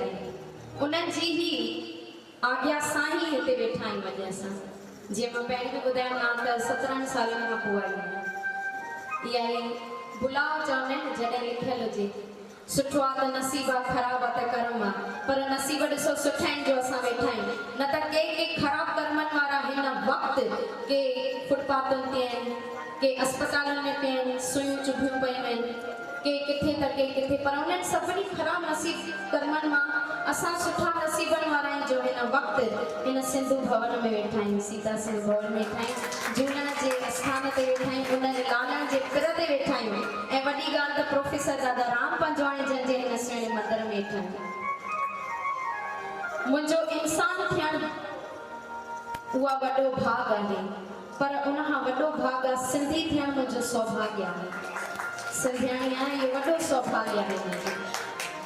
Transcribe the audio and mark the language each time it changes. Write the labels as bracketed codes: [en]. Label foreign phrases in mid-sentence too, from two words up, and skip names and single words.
[sd] आहिनि उन्हनि जी ही आज्ञा सां ही हिते वेठा आहियूं अॼु असां जीअं मां पहिरीं बि ॿुधायो मां त 17 सालनि खां पोइ आई आहियां इहा ई बुलाव चवंदा आहिनि जॾहिं लिखियलु हुजे सुठो आहे त नसीब आहे ख़राबु आहे त कर्म आहे पर नसीब ॾिसो सुठा आहिनि जो असां वेठा आहियूं न त के ख़राबु कर्मनि वारा हिन वक़्तु के फुटपाथनि ते आहिनि के अस्पतालनि में पिया आहिनि सुयूं चुभियूं पयूं आहिनि के किथे त के किथे पर उन्हनि सभिनी ख़राबु नसीब कर्मनि मां असां सुठा नसीबनि वारा आहियूं जो हिन वक़्तु हिन सिंधु भवन में वेठा आहियूं सीता सिंह भवन में वेठा आहियूं झूलण जे आस्थान ते वेठा आहियूं उन्हनि लालण जे पिर ते वेठा आहियूं ऐं वॾी ॻाल्हि त प्रोफेसर दादा राम पंजवाणी जन जे हिन सुहिणे मंदर में वेठा आहियूं मुंहिंजो इंसान थियणु उहा वॾो भाग आहे पर उनखां वॾो भाग आहे सिंधी थियणु मुंहिंजो सौभाग्य आहे सिंधियाणी आहे इहो वॾो सौभाग्य आहे आई